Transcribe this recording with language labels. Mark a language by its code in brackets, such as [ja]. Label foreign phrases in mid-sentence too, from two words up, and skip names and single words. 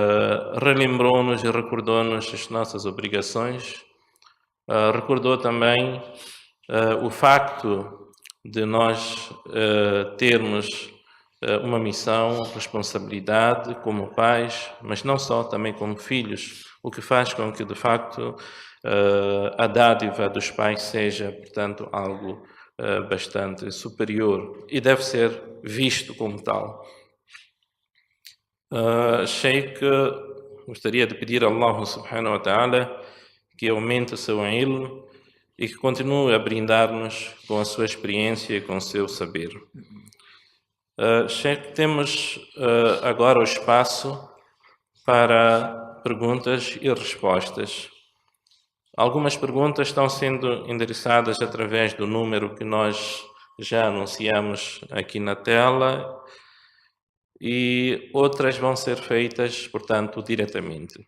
[pt] e recordou-nos as nossas obrigações, recordou também o facto de nós termos uma missão, responsabilidade como pais, mas não só, também como filhos, o que faz com que, de facto, a dádiva dos pais seja, portanto, algo bastante superior e deve ser visto como tal. Sheikh, gostaria de pedir a [ar] الله سبحانه وتعالى [pt] que aumente o seu ilm e que continue a brindar-nos com a sua experiência e com o seu saber. Sheikh, temos agora o espaço para perguntas e respostas. Algumas perguntas estão sendo endereçadas através do número que nós já anunciamos aqui na tela e outras vão ser feitas, portanto, diretamente.